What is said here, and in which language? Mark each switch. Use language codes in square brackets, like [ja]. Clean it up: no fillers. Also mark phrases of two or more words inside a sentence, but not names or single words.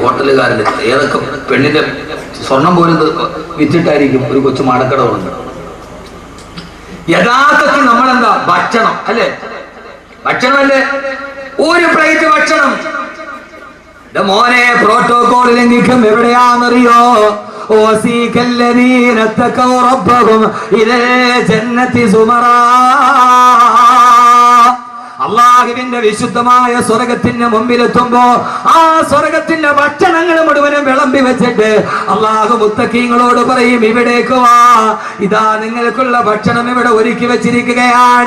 [ml] ഹോട്ടലുകാരൻ്റെ ഏതൊക്കെ പെണ്ണിന്റെ സ്വർണം പോലും വിറ്റിട്ടായിരിക്കും ഒരു കൊച്ചു മാടക്കട തുടങ്ങുന്നത്. യഥാർത്ഥത്തിൽ നമ്മളെന്താ? ഭക്ഷണം അല്ലേ? ഭക്ഷണമല്ലേ? ഒരു പ്ലേറ്റ് ഭക്ഷണം. മോനെ പ്രോട്ടോകോൾ ലംഘിക്കും. എവിടെയാണെന്നറിയോ? [ar] وَسِيقَ اتَّقَوْا رَبَّهُمْ إِلَى الْجَنَّةِ زُمَرًا. [ml] അള്ളാഹുവിന്റെ വിശുദ്ധമായ സ്വർഗത്തിന്റെ മുമ്പിലെത്തുമ്പോ ആ സ്വർഗത്തിന്റെ ഭക്ഷണങ്ങൾ മുഴുവനും വിളമ്പി വെച്ചിട്ട് അള്ളാഹു മുത്തഖീങ്ങളോട് പറയും, ഇവിടേക്ക് വാ, ഇതാ നിങ്ങൾക്കുള്ള ഭക്ഷണം ഇവിടെ ഒരുക്കി വെച്ചിരിക്കുകയാണ്.